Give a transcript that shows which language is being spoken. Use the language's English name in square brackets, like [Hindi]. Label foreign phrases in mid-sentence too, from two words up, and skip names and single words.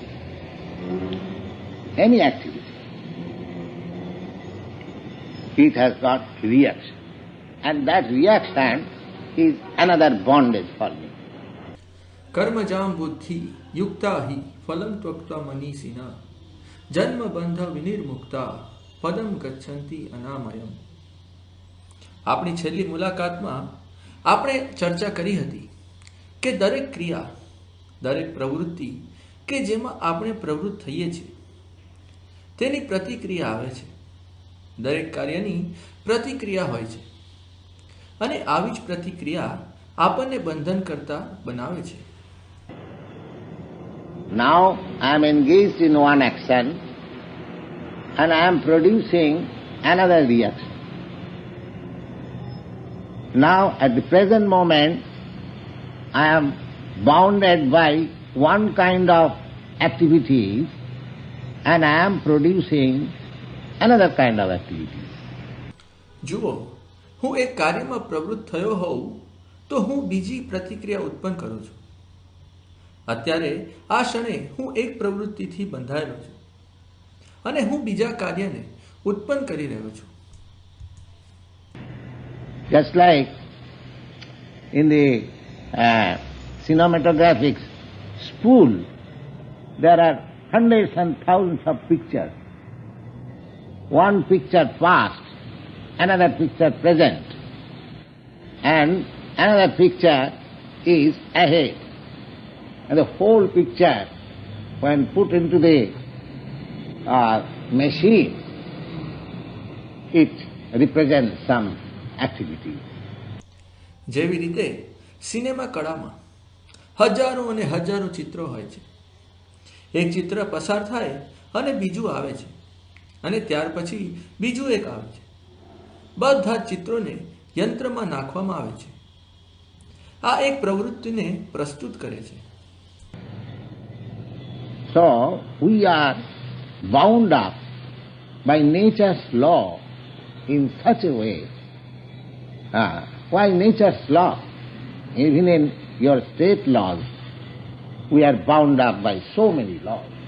[English] Any activity, it has got reaction, and that reaction is another bondage for me. [Sanskrit] कर्मजं बुद्धि युक्ता हि फलं त्यक्त्वा मनीषिणः जन्म बन्ध विनिर्मुक्ताः पदं गच्छन्ति अनामयम्. [Gujarati] આપણી છેલ્લી મુલાકાતમાં આપણે ચર્ચા કરી હતી કે દરેક ક્રિયા, દરેક પ્રવૃત્તિ કે જેમાં આપણે પ્રવૃત્ત થઈએ છીએ તેની પ્રતિક્રિયા આવે છે. દરેક કાર્યની પ્રતિક્રિયા હોય છે અને આવી જ પ્રતિક્રિયા આપણને બંધન કરતા બનાવે છે. [English] Now I am engaged in one action and I am producing another reaction. Now at the present moment I am bounded by one kind of activities and I am producing another kind of activities. [Gujarati] જુઓ, હું એક કાર્યમાં પ્રવૃત્ત થયો હોઉં તો હું બીજી પ્રતિક્રિયા ઉત્પન્ન કરું છું. અત્યારે આ ક્ષણે હું એક પ્રવૃત્તિથી બંધાયેલો છું અને હું બીજા કાર્યને ઉત્પન્ન કરી રહ્યો છું. [English] Just like in the cinematographic spool, there are hundreds and thousands of pictures. One picture past, another picture present, and another picture is ahead. And the whole picture, when put into the machine, it represents some activity. [Gujarati] જેવી રીતે સિનેમા કળામાં હજારો અને હજારો ચિત્રો હોય છે. એક ચિત્ર પસાર થાય અને બીજું આવે છે અને ત્યાર પછી બીજું એક આવે છે. બધા ચિત્રોને યંત્રમાં નાખવામાં આવે છે. આ એક પ્રવૃત્તિને પ્રસ્તુત કરે છે. [English] So we are bound up by nature's law in such a way. Why nature's law? Even in your state laws, we are bound up by so many laws.